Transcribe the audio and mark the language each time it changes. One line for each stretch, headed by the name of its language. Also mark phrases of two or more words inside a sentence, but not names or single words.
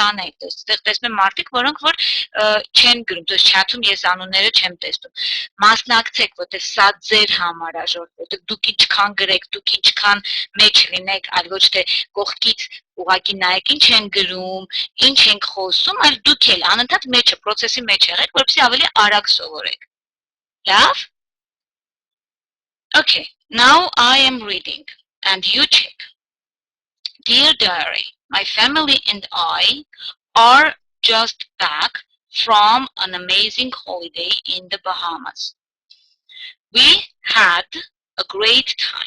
Armenian: անել։
Russian: То есть
Armenian: այդտեղ տեսնում եմ մարդիկ, որոնք որ չեն գրում,
Russian: то есть
Armenian: chat-ում ես անունները չեմ տեսնում։ Մասնակցեք, որտեղ սա ձեր համար է, որտեղ դուք ինչքան գրեք, դուք ինչքան մեջ լինեք, այլ ոչ թե կողքից ուղակի նայեք ինչ են գրում, ինչ ենք խոսում, այլ դուք էլ անընդհատ մեջը, process-ի մեջ եղեք, որպեսզի ավելի արագ սովորեք։ Լավ?
English: Okay, now I am reading, and you check. Dear Diary, my family and I are just back from an amazing holiday in the Bahamas. We had a great time.